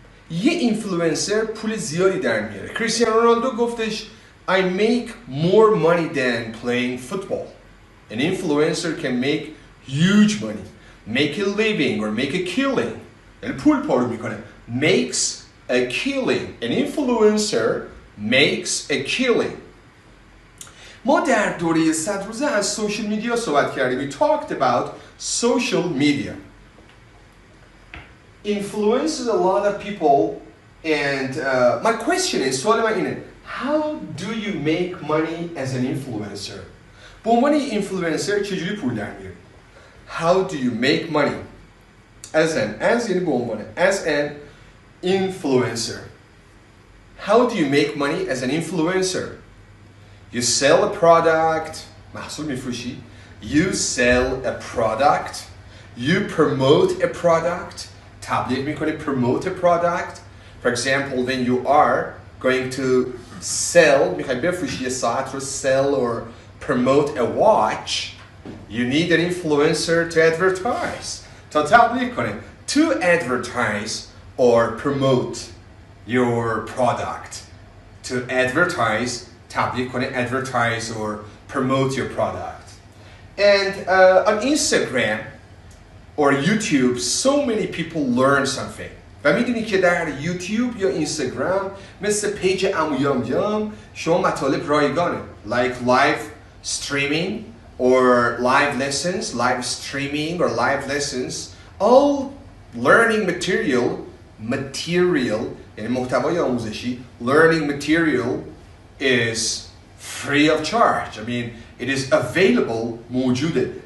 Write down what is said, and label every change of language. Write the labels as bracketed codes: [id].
[fa] یه اینفلوئنسر پول زیادی در میاره. کریستیانو رونالدو گفتش [en] I make more money than playing football. An influencer can make huge money, make a living or make a killing. [fa] یعنی پول پارو میکنه. [en] Makes a killing. An influencer makes a killing. [fa] ما در دوره 100 روزه از سوشال میدیا صحبت کردیم. [en] We talked about social media. Influences a lot of people and my question is, [fa] سوال من اینه, [en] how do you make money as an influencer? [fa] به عنوان اینفلوئنسر چجوری پول در میاری؟ [en] How do you make money? As [fa] یعنی به عنوان, [en] as an influencer. How do you make money as an influencer? You sell a product, [fa] محصول میفروشی. [en] You sell a product. You promote a product. [fa] تبلیغ میکنی, [en] promote a product. For example, when you are going to sell, [fa] میخوای بفروشی یه ساعت رو, [en] sell or promote a watch, you need an influencer to advertise. [fa] تا تبلیغ کنی. [en] To advertise or promote your product. To advertise, [fa] تبلیغ کنی, [en] advertise or promote your product. And on Instagram or YouTube, so many people learn something. [fa] و میدونی که در یوتیوب یا اینستاگرام مثل پیج امویام شما مطالب رایگانه. [en] Like live streaming or live lessons, live streaming or live lessons, all learning material, [fa] یعنی محتوای آموزشی, [en] learning material is free of charge. I mean, it is available, [fa] موجوده.